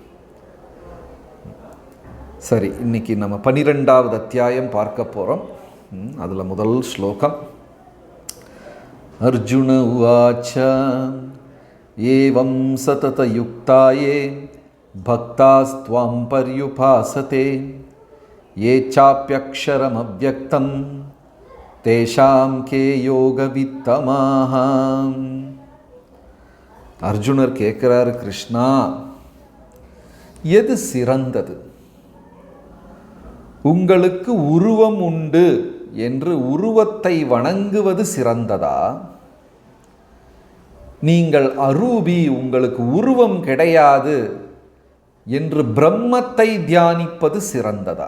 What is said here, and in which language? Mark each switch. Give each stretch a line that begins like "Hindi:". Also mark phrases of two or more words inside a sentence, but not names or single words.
Tamil: சரி, இன்னைக்கு நம்ம 12வது அத்தியாயம் பார்க்க போகிறோம். அதில் முதல் ஸ்லோகம்.
Sanskrit: अर्जुन उवाच एवं सततयुक्तये भक्तास्त्वां पर्युपासते ये चाप्यक्षरमव्यक्तं तेषां के योगवित्तमाः.
Tamil: அர்ஜுனர் கேட்கிறார், கிருஷ்ணா, எது சிறந்தது? உங்களுக்கு உருவம் உண்டு என்று உருவத்தை வணங்குவது சிறந்ததா? நீங்கள் அரூபி, உங்களுக்கு உருவம் கிடையாது என்று பிரம்மத்தை தியானிப்பது சிறந்ததா?